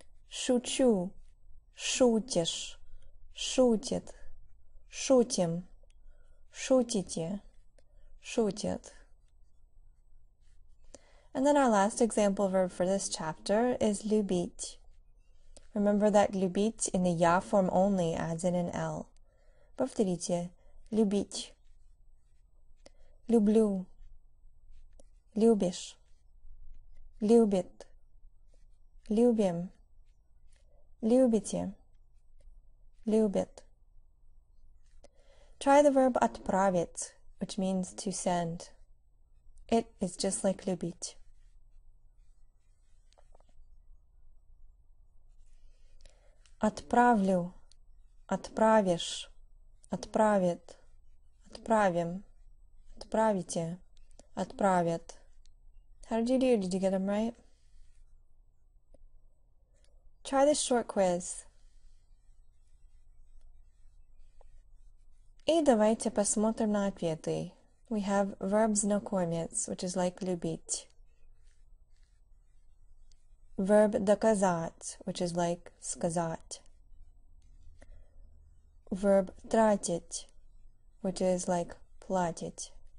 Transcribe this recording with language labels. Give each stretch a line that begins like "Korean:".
Russian: Шучу, шутишь, шутит, шутим, шутите, шутят.
English: And then our last example verb for this chapter is любить. Remember that любить in the ya form only adds in an L.
Russian: Повторите. Любить. Люблю. Любишь. Любит. Любим. Любите. Любит.
English: Try the verb отправить, which means to send. It is just like любить.
Russian: Отправлю, отправишь, отправит, отправим, отправите, отправят.
English: How did you do? Did you get them right? Try this short quiz.
Russian: И давайте посмотрим на ответы.
English: We have verb знакомец, which is like любить. Verb доказать, which is like сказать. Verb тратить, which is like платить.